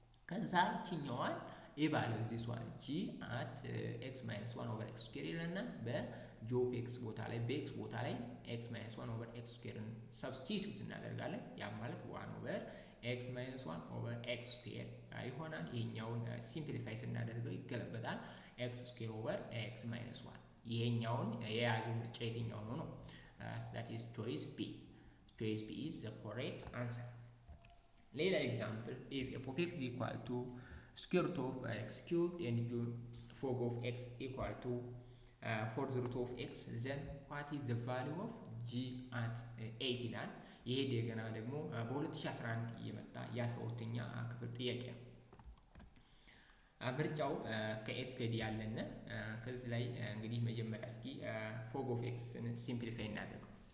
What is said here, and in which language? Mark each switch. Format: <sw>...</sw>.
<am>ከዛ እቺኛዋን</am> <en>ኢቫሉዌት ዚስ ዋን ጂ አት ኤክስ ማይነስ 1 ኦቨር ኤክስ ስኩዌር</en> <am>ይለናል። በጂ ኦፍ ኤክስ ቦታ ላይ በኤክስ ቦታ ላይ ኤክስ ማይነስ 1 ኦቨር ኤክስ ስኩዌርን ሰብስቲቱት እናደርጋለን። ያ ማለት 1 ኦቨር ኤክስ ማይነስ 1 ኦቨር ኤክስ ስኩዌር ይሆናል። ይሄኛውን ሲምፕሊፋይ ስናደርገው ይገለበጣል። ኤክስ ስኩዌር ኦቨር ኤክስ ማይነስ 1 ይሄኛውን የያዘው ምርጫ የትኛው ነው?</am> <en>that is choice B. Choice B is the correct answer. ሌላ ኤግዛምፕል if f of x is equal to square root of x cubed and fog of x equal to 4 root of x, then what is the value of g at 8</en> <am>ይላል። ይሄ እንደገና ደግሞ በ2011 የመጣ የ12ኛ ክፍል ጥያቄ ነው። ምርጫው ከኤስ ከዲ ያለና ከዚህ ላይ እንግዲህ መጀመሪያ እስኪ ፎግ ኦፍ ኤክስን ሲምፕሊፋይ እናድርገው።</am>